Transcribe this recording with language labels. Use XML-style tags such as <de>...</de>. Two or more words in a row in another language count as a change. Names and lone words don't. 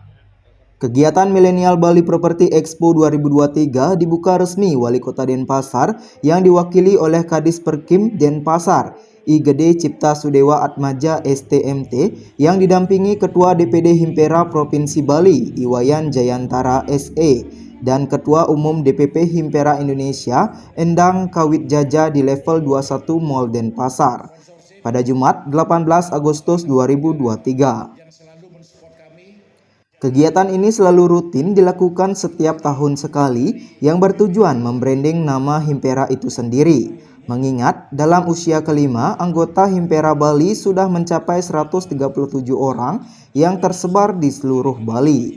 <id>Kegiatan Millennial Bali Property Expo 2023 dibuka resmi Wali Kota Denpasar yang diwakili oleh Kadis Perkim Denpasar, I Gede Cipta Sudewa Atmaja STMT, yang didampingi Ketua DPD Himpera Provinsi Bali, Iwayan Jayantara SE, dan Ketua Umum DPP Himpera Indonesia, Endang Kawit Jaja di level 21 Mall Denpasar, pada Jumat 18 Agustus 2023. Kegiatan ini selalu rutin dilakukan setiap tahun sekali yang bertujuan membranding nama Himpera itu sendiri. Mengingat dalam usia kelima, anggota Himpera Bali sudah mencapai 137 orang yang tersebar di seluruh Bali.</id>